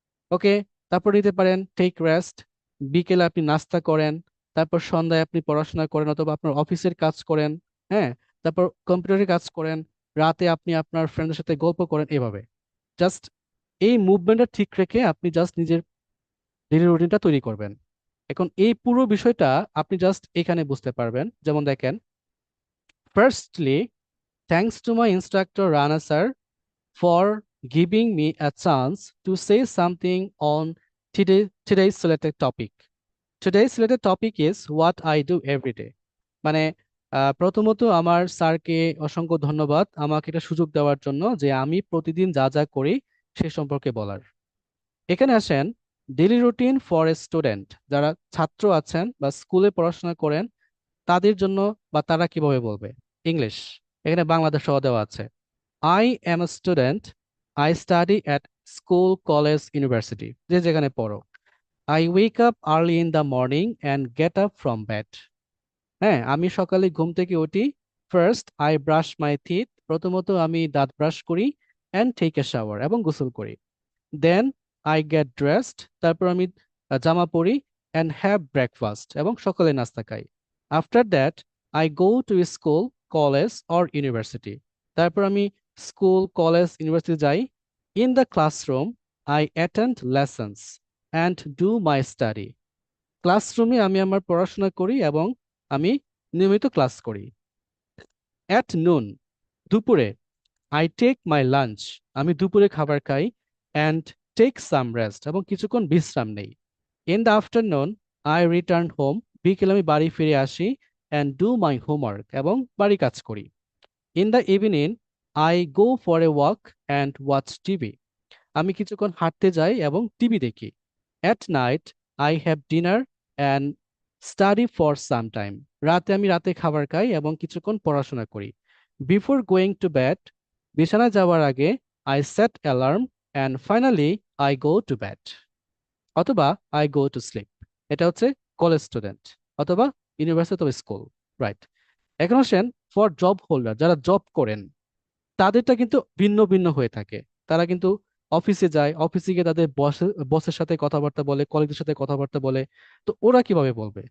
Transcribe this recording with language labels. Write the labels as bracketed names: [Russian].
[Bangla] ওকে, তারপর নিতে পারেন [English] take rest, [Bangla] বিকেলে আপনি নাস্তা করেন, তারপর সন্ধ্যায় আপনি পড়াশোনা করেন অথবা আপনার অফিসের কাজ করেন। হ্যাঁ, তারপর কম্পিউটারের কাজ করেন, রাতে আপনি আপনার ফ্রেন্ডের সাথে গল্প করেন, এভাবে। জাস্ট এই মুভমেন্টটা ঠিক রেখে আপনি জাস্ট নিজের ডেইলি রুটিনটা তৈরি করবেন। এখন এই পুরো বিষয়টা আপনি জাস্ট এখানে বুঝতে পারবেন। যেমন দেখেন, [English] Firstly, thanks to my instructor Rana sir for giving me a chance to say something on today's selected topic. Today's selected topic is what I do every day. [Bangla] মানে প্রথমত আমার স্যারকে অসংখ্য ধন্যবাদ আমাকে একটা সুযোগ দেওয়ার জন্য যে আমি প্রতিদিন যা যা করি সে সম্পর্কে বলার। এখানে আসেন, daily routine for a student, যারা ছাত্র আছেন বা স্কুলে পড়াশোনা করেন তাদের জন্য, বা তারা কিভাবে বলবে। ইংলিশ, এখানে বাংলাদেশ সহ দেওয়া আছে। [English] I am a student. I study at school, college, university. [Bangla] যে যেখানে পড়ো। [English] I wake up early in the morning and get up from bed. [Bangla] হ্যাঁ, আমি সকালে ঘুম থেকে উঠি। [English] First, I brush my teeth. [Bangla] প্রথমত আমি দাঁত ব্রাশ করি [English] and take a shower, [Bangla] এবং গোসল করি। [English] Then, I get dressed. [Bangla] তারপর আমি জামা পরি [English] and have breakfast, [Bangla] এবং সকালে নাস্তা খাই। [English] After that, I go to school, college or university. [Bangla] তারপর আমি স্কুল, কলেজ, ইউনিভার্সিটি যাই। [English] In the classroom, I attend lessons and do my study. [Bangla] ক্লাসরুমে আমি আমার পড়াশোনা করি এবং আমি নিয়মিত ক্লাস করি। [English] At noon, [Bangla] দুপুরে, [English] I take my lunch, [Bangla] আমি দুপুরে খাবার খাই, [English] and take some rest, [Bangla] এবং কিছুক্ষণ বিশ্রাম নেই। [English] In the afternoon, I return home, [Bangla] বিকেলে আমি বাড়ি ফিরে আসি, [English] and do my homework, [Bangla] এবং বাড়ি কাজ করি। [English] In the evening, I go for a walk and watch TV, [Bangla] আমি কিছুক্ষণ হাঁটতে যাই এবং টিভি দেখি। [English] At night, I have dinner and study for some time, [Bangla] রাতে আমি রাতে খাবার খাই এবং কিছুক্ষণ পড়াশোনা করি। [English] Before going to bed, [Bangla] বিছানায় যাওয়ার আগে, [English] I set alarm and finally I go to bed, [Bangla] অথবা [English] I go to sleep। [Bangla] এটা হচ্ছে কলেজ স্টুডেন্ট অথবা ইউনিভার্সিটি অথবা স্কুল, রাইট। এখন আসেন [English] for job holder, [Bangla] যারা জব করেন তাদেরটা কিন্তু ভিন্ন ভিন্ন হয়ে থাকে। তারা কিন্তু অফিসে যায়, অফিসে গিয়ে তাদের বসের সাথে কথাবার্তা বলে, কলিগদের সাথে কথাবার্তা বলে। তো ওরা কিভাবে বলবে?